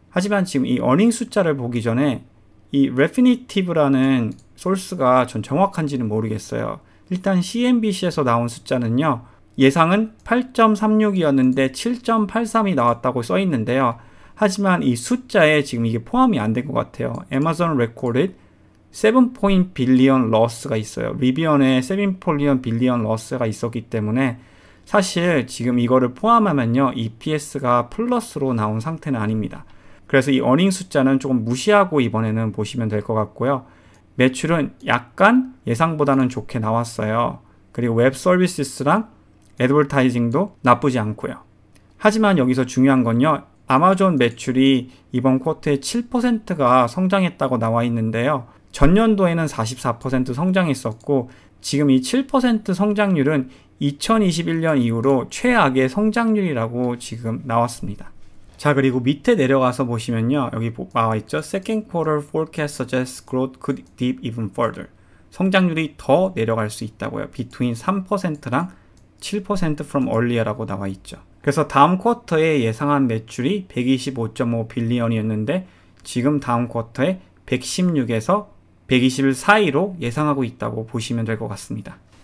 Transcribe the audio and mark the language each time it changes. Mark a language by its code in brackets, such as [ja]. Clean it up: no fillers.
[ko] 하지만 지금 이 어닝 숫자를 보기 전에 이 Refinitive라는 소스가 전 정확한지는 모르겠어요. 일단 CNBC에서 나온 숫자는요, 예상은 8.36이었는데 7.83이 나왔다고 써 있는데요. 하지만 이 숫자에 지금 이게 포함이 안 된 것 같아요. [en] Amazon recorded 7 billion loss가 [ko] 있어요. 리비언에 7 billion loss가 있었기 때문에 사실 지금 이거를 포함하면요, EPS가 플러스로 나온 상태는 아닙니다. 그래서 이 어닝 숫자는 조금 무시하고 이번에는 보시면 될 것 같고요. 매출은 약간 예상보다는 좋게 나왔어요. 그리고 웹 서비스랑 애드버타이징도 나쁘지 않고요. 하지만 여기서 중요한 건요, 아마존 매출이 이번 쿼터에 7%가 성장했다고 나와 있는데요. 전년도에는 44% 성장했었고 지금 이 7% 성장률은 2021년 이후로 최악의 성장률이라고 지금 나왔습니다. 자, 그리고 밑에 내려가서 보시면요, 여기 나와 있죠. [en] Second quarter forecast suggests growth could dip even further. [ko] 성장률이 더 내려갈 수 있다고요. Between 3%랑 7% [en] from earlier [ko] 라고 나와 있죠. 그래서 다음 쿼터에 예상한 매출이 125.5 빌리언이었는데 지금 다음 쿼터에 116에서 120일 사이로 예상하고 있다고 보시면 될 것 같습니다.